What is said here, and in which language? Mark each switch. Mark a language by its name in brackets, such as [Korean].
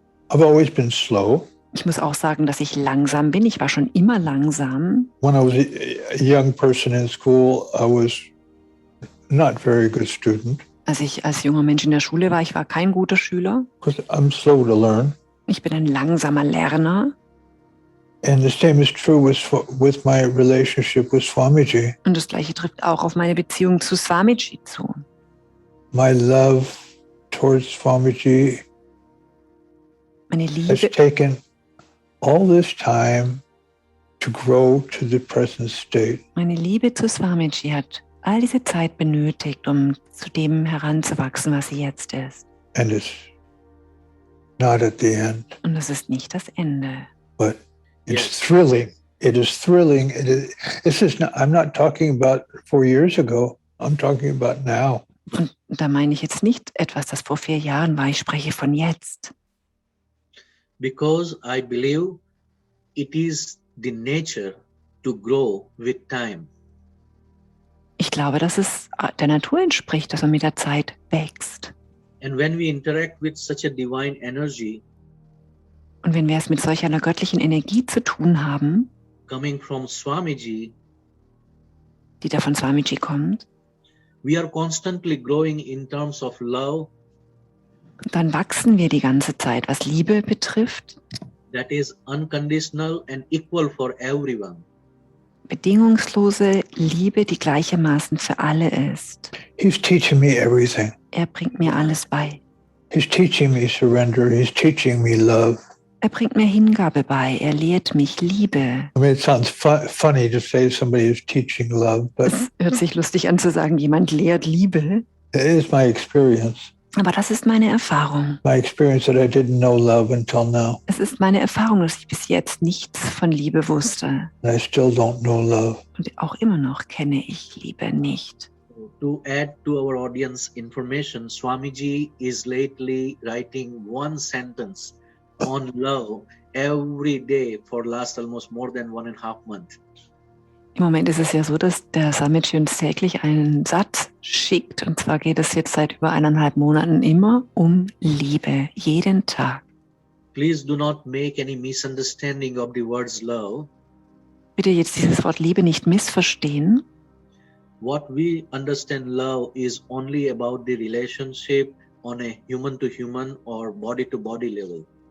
[English] I've always been slow. [German] Ich muss auch sagen, dass ich langsam bin. Ich war schon immer langsam. [English] When I was a young person in school, I was not very good student. [German] Als ich als junger Mensch in der Schule war, ich war kein guter Schüler. [English] Because I'm slow to learn. [German] Ich bin ein langsamer Lerner. [English] And the same is true with my relationship with Swamiji. [German] Und das Gleiche trifft auch auf meine Beziehung zu Swamiji zu. [English] My love towards Swamiji [German] Meine [English] has [German] Liebe, [English] taken all this time to grow to the present state. [German] meine Liebe zu Swamiji hat all diese Zeit benötigt, um zu dem heranzuwachsen, was sie jetzt ist. [English] And it's not at the end, [German] Und das ist nicht das Ende. [English] but it's Yes. thrilling. It is thrilling. I'm not talking about 4 years ago. I'm talking about now. [German] Und da meine ich jetzt nicht etwas, das vor 4 Jahren war. Ich spreche von jetzt. [English] Because I believe it is the nature to grow with time. [German] Ich glaube, dass es der Natur entspricht, dass man mit der Zeit wächst. [English] And when we interact with such a divine energy [German] Und wenn wir es mit solch einer göttlichen Energie zu tun haben, [English] coming from Swamiji, [German] die da von Swamiji kommt, [English] we are constantly growing in terms of love [German] dann wachsen wir die ganze Zeit, was Liebe betrifft, [English] that is unconditional and equal for everyone. [German] bedingungslose Liebe, die gleichermaßen für alle ist. [English] He's teaching me everything. [German] Er bringt mir alles bei. [English] He's teaching me surrender. He's teaching me love. [German] Er bringt mir Hingabe bei. Er lehrt mich Liebe. [English] I mean, it sounds funny to say somebody is teaching love, but [German] Es hört sich lustig an zu sagen, jemand lehrt Liebe. [English] it is my experience. [German] Aber das ist meine Erfahrung. [English] My experience that I didn't know love until now. [German] Es ist meine Erfahrung, dass ich bis jetzt nichts von Liebe wusste. [English] And I still don't know love. [German] Und auch immer noch kenne ich Liebe nicht. [English] To add to our audience information, Swamiji is lately writing one sentence on love every day for last almost more than 1.5 months. [German] Im Moment ist es ja so, dass der Swamiji uns täglich einen Satz schickt. Und zwar geht es jetzt seit über 1,5 Monaten immer um Liebe, jeden Tag. [English] Please do not make any misunderstanding of the words love. [German] Bitte jetzt dieses Wort Liebe nicht missverstehen. [English] What we understand love is only about the relationship on a human-to-human or body-to-body level.